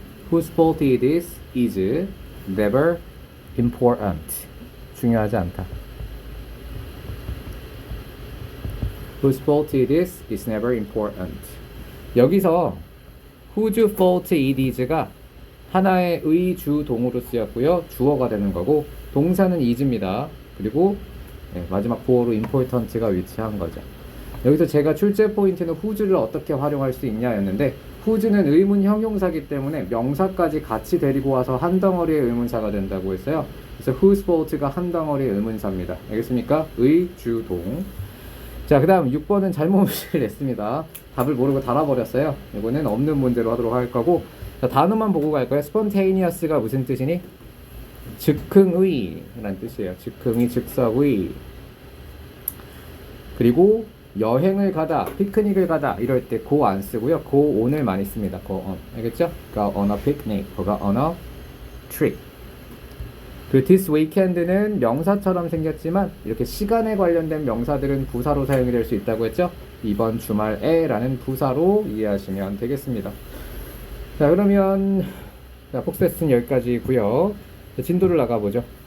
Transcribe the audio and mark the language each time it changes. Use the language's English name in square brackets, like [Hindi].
[English] whose fault it is never important. [Korean] 중요하지 않다. [English] whose fault it is never important. [Korean] 여기서 [English] whose fault it is [Korean] 가 하나의 의주동으로 쓰였고요. 주어가 되는 거고 동사는 is입니다. 그리고 마지막 보어로 important가 위치한 거죠. 여기서 제가 출제 포인트는 whose를 어떻게 활용할 수 있냐였는데 whose는 의문 형용사기 때문에 명사까지 같이 데리고 와서 한 덩어리의 의문사가 된다고 했어요. 그래서 [English] whose fault [Korean] 가 한 덩어리의 의문사입니다. 알겠습니까? 의주동. 자, 그 다음 6번은 잘못을 냈습니다. 답을 모르고 달아버렸어요. 이거는 없는 문제로 하도록 할 거고, 자, 단어만 보고 갈 거예요. spontaneous가 무슨 뜻이니? 즉흥의 라는 뜻이에요. 즉흥의, 즉석의. 그리고 여행을 가다, 피크닉을 가다 이럴 때 go 안 쓰고요. go on을 많이 씁니다. [English] go on. 알겠죠? go on a picnic, go on a trip. [Korean] 그 [English] this weekend [Korean] 는 명사처럼 생겼지만 이렇게 시간에 관련된 명사들은 부사로 사용이 될 수 있다고 했죠? 이번 주말에 라는 부사로 이해하시면 되겠습니다. 자, 그러면 복습은 여기까지고요. 진도를 나가보죠.